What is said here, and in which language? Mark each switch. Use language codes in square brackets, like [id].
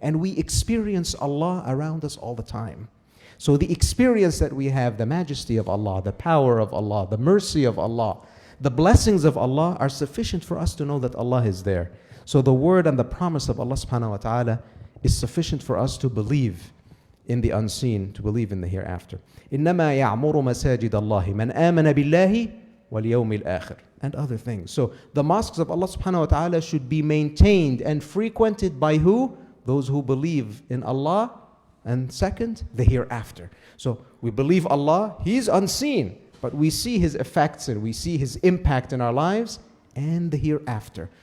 [en] And we experience Allah around us all the time. So the experience that we have, the majesty of Allah, the power of Allah, the mercy of Allah, the blessings of Allah are sufficient for us to know that Allah is there. So the word and the promise of Allah subhanahu wa ta'ala is sufficient for us to believe in the unseen, to believe in the hereafter. [ar] إِنَّمَا يَعْمُرُ مَسَاجِدَ اللَّهِ مَنْ آمَنَ بِاللَّهِ وَالْيَوْمِ الْآخِرِ, [en] and other things. So the mosques of Allah subhanahu wa ta'ala should be maintained and frequented by who? Those who believe in Allah, and second, the hereafter. So we believe Allah, He's unseen, but we see His effects and we see His impact in our lives and the hereafter.